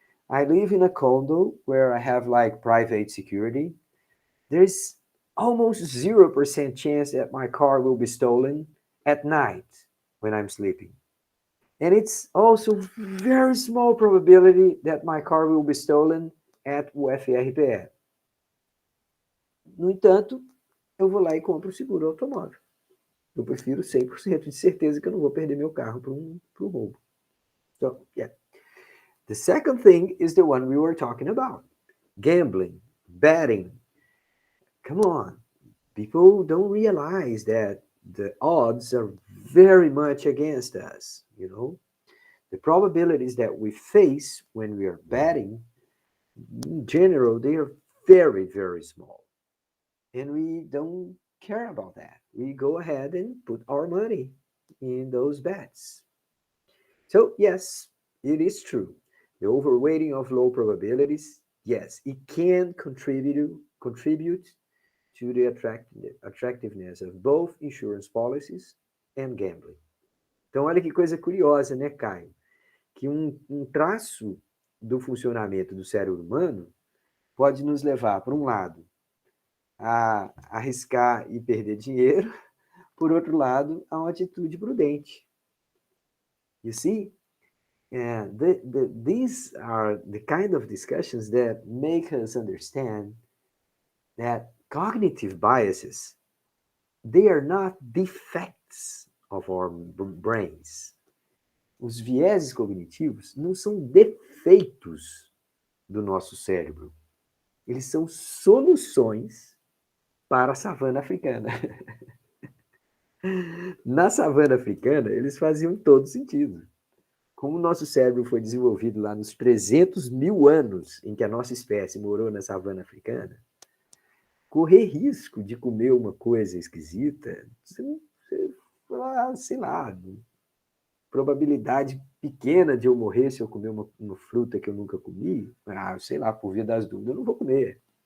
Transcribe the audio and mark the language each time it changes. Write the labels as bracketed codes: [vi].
[en] I live in a condo where I have like private security. There's almost 0% chance that my car will be stolen at night when I'm sleeping. And it's also very small probability that my car will be stolen at o FRPE. [pt] No entanto, eu vou lá e compro o seguro automóvel. Eu prefiro 100% de certeza que eu não vou perder meu carro para um roubo. [en] So, yeah. The second thing is the one we were talking about. Gambling, betting. Come on. People don't realize that the odds are very much against us, you know? The probabilities that we face when we are betting, in general, they are very, very small. And we don't care about that. We go ahead and put our money in those bets. So, yes, it is true. The overweighting of low probabilities, yes, it can contribute to the attractiveness of both insurance policies and gambling. [pt] Então, olha que coisa curiosa, né, Caio? Que um traço do funcionamento do cérebro humano pode nos levar, por um lado, a arriscar e perder dinheiro, por outro lado, a uma atitude prudente. [en] You see, these are the kind of discussions that make us understand that cognitive biases, they are not defects of our brains. [pt] Os vieses cognitivos não são defeitos do nosso cérebro. Eles são soluções para a savana africana. Na savana africana, eles faziam todo sentido. Como o nosso cérebro foi desenvolvido lá nos 300 mil anos em que a nossa espécie morou na savana africana, correr risco de comer uma coisa esquisita, sei lá, probabilidade pequena de eu morrer se eu comer uma fruta que eu nunca comi, sei lá, por via das dúvidas, eu não vou comer.